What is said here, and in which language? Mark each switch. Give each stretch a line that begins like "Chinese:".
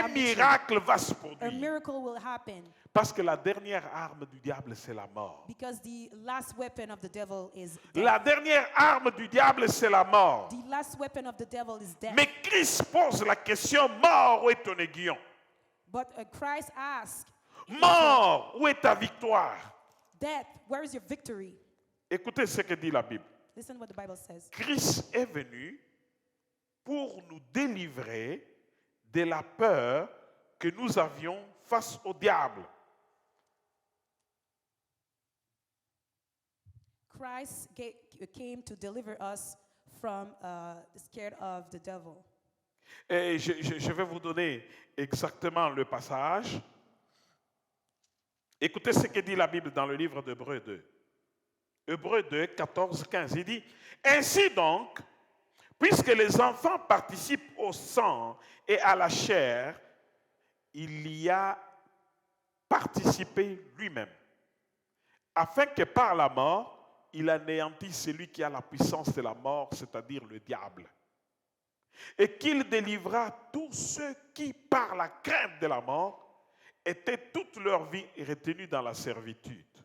French: Un
English: I'm with you.
French: miracle va se
English: A
French: produire.
English: miracle will happen
French: Parce que la dernière arme du diable, c'est la mort.
English: because the last weapon of the devil is death.
French: La dernière arme du diable, c'est la mort.
English: The last weapon of the devil is death.
French: Mais Christ pose la question, mort, où est ton aiguillon?
English: But Christ asked,
French: Mort, où est ta victoire?
English: death, where is your victory?
French: Écoutez ce que dit la Bible.
English: Listen what the Bible says.
French: Christ est venu pour nous délivrer de la peur que nous avions face au diable.
English: Christ came to deliver us from scared of the devil.
French: Et je vais vous donner exactement le passage. Écoutez ce que dit la Bible dans le livre d'Hébreux 2. Hébreux 2, 14, 15. Il dit, ainsi donc, puisque les enfants participent au sang et à la chair, il y a participé lui-même, afin que par la mort, il anéantisse celui qui a la puissance de la mort, c'est-à-dire le diable, et qu'il délivra tous ceux qui, par la crainte de la mort, étaient toute leur vie retenus dans la servitude.